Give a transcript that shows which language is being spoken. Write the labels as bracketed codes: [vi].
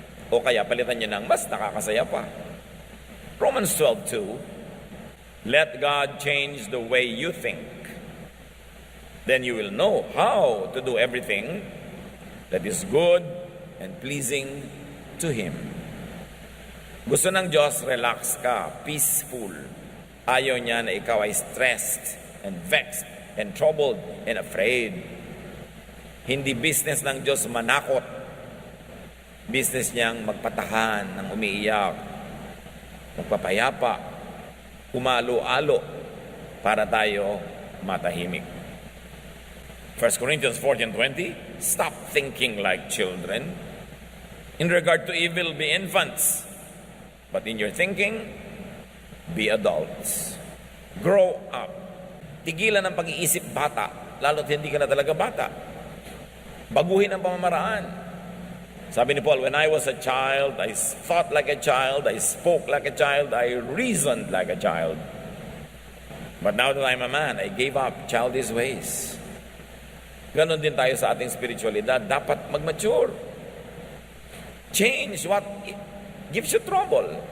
[tl] O kaya palitan nyo ng mas nakakasaya pa. [en] Romans 12:2, let God change the way you think. Then you will know how to do everything that is good and pleasing to Him. [tl] Gusto ng Diyos, relax ka, peaceful. Ayaw niya na ikaw ay [en] stressed and vexed and troubled and afraid. [tl] Hindi business ng Diyos manakot. Business niyang magpatahan ng umiiyak, magpapayapa, umalo-alo para tayo matahimik. [en] 1 Corinthians 14:20, stop thinking like children. In regard to evil, be infants. But in your thinking, be adults. Grow up. [tl] Tigilan ang pag-iisip bata, lalo't hindi ka na talaga bata. Baguhin ang pamamaraan. Sabi ni Paul, [en] when I was a child, I thought like a child, I spoke like a child, I reasoned like a child. But now that I'm a man, I gave up childish ways. [tl] Ganon din tayo sa ating spiritualidad. Dapat mag-mature. [en] Change what gives you trouble.